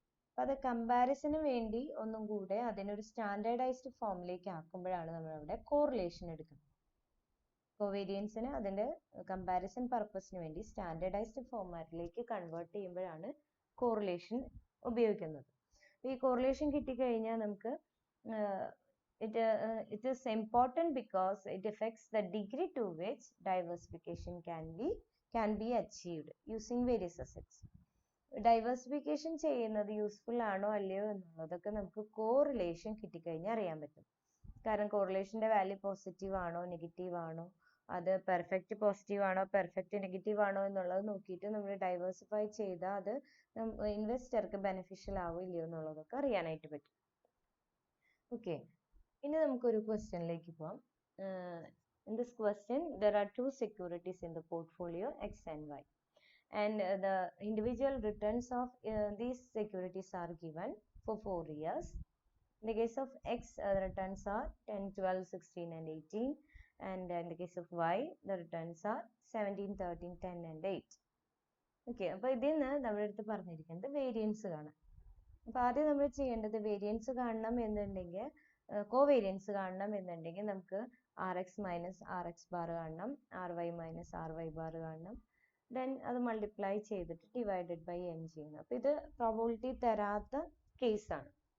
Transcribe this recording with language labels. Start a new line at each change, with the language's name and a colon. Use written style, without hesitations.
Malayalam: അപ്പൊ അത് കമ്പാരിസന് വേണ്ടി ഒന്നും കൂടെ അതിനൊരു സ്റ്റാൻഡേർഡൈസ്ഡ് ഫോമിലേക്ക് ആക്കുമ്പോഴാണ് നമ്മൾ അവിടെ കോറിലേഷൻ എടുക്കുന്നത്. കോവേരിയൻസിന് അതിന്റെ കമ്പാരിസൺ പർപ്പസിന് വേണ്ടി സ്റ്റാൻഡേർഡൈസ്ഡ് ഫോർമാറ്റിലേക്ക് കൺവേർട്ട് ചെയ്യുമ്പോഴാണ് കോറിലേഷൻ ഉപയോഗിക്കുന്നത്. ഈ കോറിലേഷൻ കിട്ടിക്കഴിഞ്ഞാൽ നമുക്ക്
English: it is important because it affects the degree to which diversification can be achieved using various assets.
Malayalam: Diversification ചെയ്യുന്നത് യൂസ്ഫുൾ ആണോ അല്ലയോ എന്നുള്ളതൊക്കെ നമുക്ക് കോറിലേഷൻ കിട്ടിക്കഴിഞ്ഞാൽ അറിയാൻ പറ്റും. കാരണം കോറിലേഷന്റെ വാല്യൂ പോസിറ്റീവ് ആണോ നെഗറ്റീവ് ആണോ, അത് പെർഫെക്റ്റ് പോസിറ്റീവ് ആണോ പെർഫെക്റ്റ് നെഗറ്റീവ് ആണോ എന്നുള്ളത് നോക്കിയിട്ട് നമ്മൾ ഡൈവേഴ്സിഫൈ ചെയ്താൽ അത് ഇൻവെസ്റ്റർക്ക് ബെനിഫിഷ്യൽ ആവോ ഇല്ലയോ എന്നുള്ളതൊക്കെ അറിയാനായിട്ട് പറ്റും. ഓക്കെ, ഇനി നമുക്കൊരു ക്വസ്റ്റ്യനിലേക്ക് പോവാം.
English: In this question, there are two securities in the portfolio, X and Y. And the individual returns of these securities are given for 4 years. In the case of X, the returns are 10, 12, 16 and 18. And in the case of Y, the returns are 17, 13, 10 and 8.
Malayalam: Okay, അപ്പോൾ ഇതിൽ നിന്ന് നമ്മുടെ അടുത്ത് പറഞ്ഞിരിക്കുന്നത് variance കാണാം. അപ്പോൾ ആദ്യം നമ്മൾ ചെയ്യേണ്ടത് വേരിയൻസ് കാണണം എന്നുണ്ടെങ്കിൽ കോവേരിയൻസ് കാണണം എന്നുണ്ടെങ്കിൽ നമുക്ക് RX മൈനസ് RX ബാർ കാണണം, RY മൈനസ് RY ബാർ കാണണം. ദെൻ അത് മൾട്ടിപ്ലൈ ചെയ്തിട്ട് ഡിവൈഡഡ് ബൈ n ചെയ്യണം. അപ്പോൾ ഇത് പ്രോബബിലിറ്റി തരാത്ത കേസാണ്.